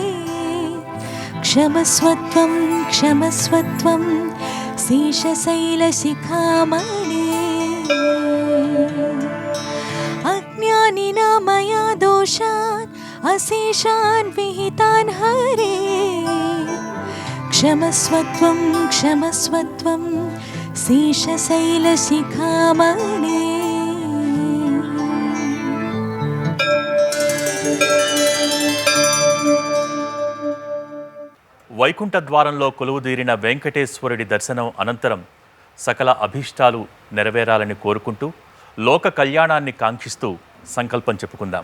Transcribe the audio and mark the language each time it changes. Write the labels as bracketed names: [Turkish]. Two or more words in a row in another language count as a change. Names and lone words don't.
[Sanskrit] क्षमस्वत्वं क्षमस्वत्वं शेषशैलशिखामणे अज्ञानिना मया दोषान् अशेषान् विहितान् हरे क्षमस्वत्वं क्षमस्वत्वं शेषशैलशिखामणे [Telugu] వైకుంఠ ద్వారంలో కొలువుదీరిన వెంకటేశ్వరుడి దర్శనం అనంతరం సకల అభీష్టాలు నెరవేరాలని కోరుకుంటూ లోక కళ్యాణాన్ని కాంక్షిస్తూ సంకల్పం చెప్పుకుందాం.